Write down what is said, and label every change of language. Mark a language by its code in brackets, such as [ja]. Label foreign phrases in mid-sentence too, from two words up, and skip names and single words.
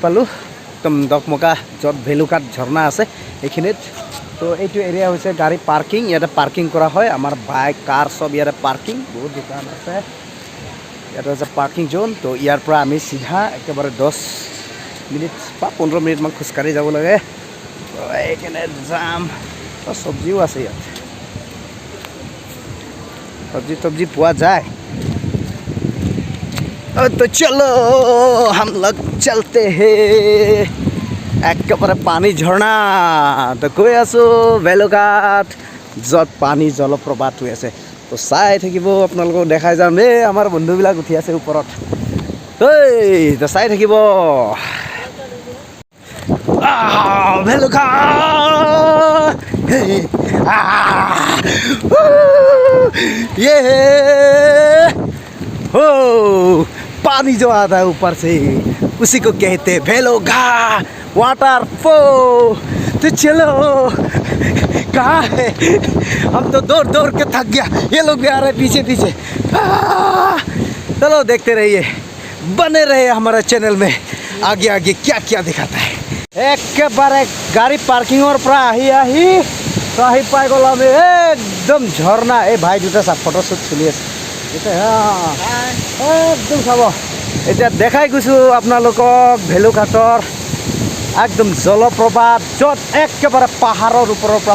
[as] পালোঁ একদম দকমকা য'ত ভেলুঘাট ঝৰ্ণা আছে এইখিনিত তো এইটো এৰিয়া হৈছে গাড়ী পাৰ্কিং ইয়াতে পাৰ্কিং কৰা হয় আমাৰ [en] bike car [as] চব ইয়াতে পাৰ্কিং বহুত দোকান আছে ইয়াতে হৈছে [en] parking zone [as] তো ইয়াৰ পৰা আমি চিধা একেবাৰে 10 মিনিট বা 15 মিনিটমান খোজকাঢ়ি যাব লাগে এইখানে যাম তো চব্জিও আছে ইয়াত সব্জি পোৱা যায় [hi] तो चलो हम लोग चलते हैं [as] একেবাৰে পানী ঝৰ্ণা তো গৈ আছোঁ ভেলুঘাট য'ত পানী জলপ্ৰপাত হৈ আছে তো চাই থাকিব আপোনালোকক দেখাই যাম এই আমাৰ বন্ধুবিলাক উঠি আছে ওপৰত এই তো চাই থাকিব [hi] ভেলুঘাট ये हो पानी जो आता है ऊपर से उसी को कहते हैं भेलुघाट वाटरफॉल तो चलो कहाँ है हम तो दौड़ दौड़ के थक गया ये लोग भी आ रहे पीछे पीछे चलो देखते रहिए बने रहे हमारे चैनल में आगे आगे क्या क्या दिखाता है [as] একেবাৰে গাড়ী পাৰ্কিঙৰ পৰা আহি তো আহি পাই গ'ল আমি একদম ঝৰ্ণা এই ভাই দুটা [en] photo shoot [as] চলি আছে একদম চাব এতিয়া দেখাই গৈছোঁ আপোনালোকক ভেলুঘাটৰ একদম জলপ্ৰপাত য'ত একেবাৰে পাহাৰৰ ওপৰৰ পৰা